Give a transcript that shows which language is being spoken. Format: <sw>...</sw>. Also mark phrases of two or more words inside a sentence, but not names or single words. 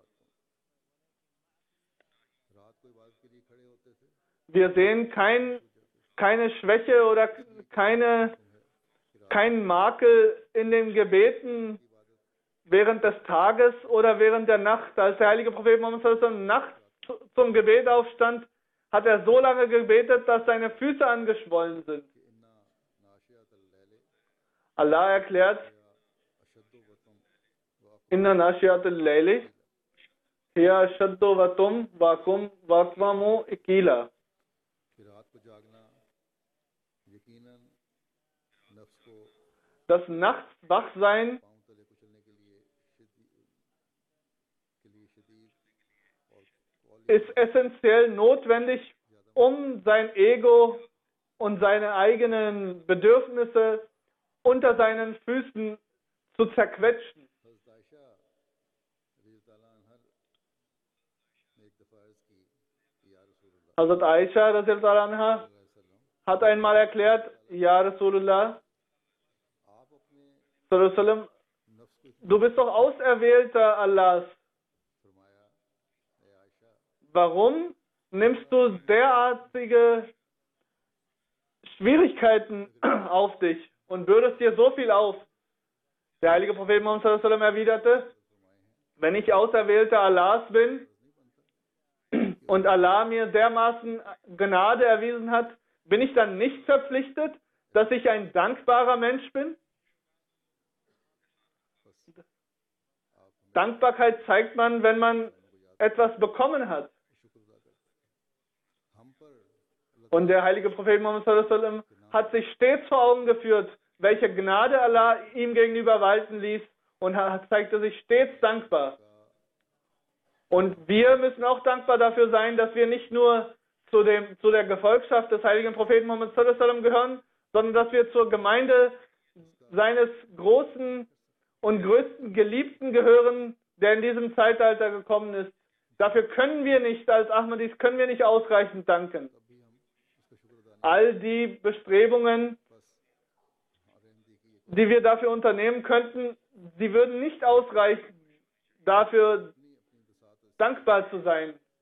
<de>Wir sehen keine Schwäche oder keinen Makel in den Gebeten während des Tages oder während der Nacht. Als der heilige Prophet Muhammad</de> <ar>صلى الله عليه وسلم</ar> <de>nachts zum Gebet aufstand, hat er so lange gebetet, dass seine Füße angeschwollen sind. Allah erklärt,</de> <ar>إن ناشئة الليل هي أشد وطئا وكم وأقوم قيلا.</ar> <de>Das nachts Wachsein ist essentiell notwendig, um sein Ego und seine eigenen Bedürfnisse unter seinen Füßen zu zerquetschen. Hazrat Aisha</de> <ar>رضي الله عنها</ar> <de>hat einmal erklärt,</de> <ar>يا رسول الله,</ar> <de>du bist doch Auserwählter Allahs. Warum nimmst du derartige Schwierigkeiten auf dich und bürdest dir so viel auf? Der heilige Prophet Muhammad</de> <ar>صلى الله عليه وسلم</ar> <de>erwiderte, wenn ich Auserwählter Allahs bin und Allah mir dermaßen Gnade erwiesen hat, bin ich dann nicht verpflichtet, dass ich ein dankbarer Mensch bin? Dankbarkeit zeigt man, wenn man etwas bekommen hat. Und der heilige Prophet Muhammad</de> <ar>صلى الله عليه وسلم</ar> <de>hat sich stets vor Augen geführt, welche Gnade Allah ihm gegenüber walten ließ und zeigte sich stets dankbar. Und wir müssen auch dankbar dafür sein, dass wir nicht nur zu der Gefolgschaft des heiligen Propheten Muhammad</de> <ar>صلى الله عليه وسلم</ar> <de>gehören, sondern dass wir zur Gemeinde seines großen und größten Geliebten gehören, der in diesem Zeitalter gekommen ist. Dafür können wir nicht, als Ahmadis, können wir nicht ausreichend danken. All die Bestrebungen, die wir dafür unternehmen könnten, sie würden nicht ausreichen, dafür dankbar zu sein.</de>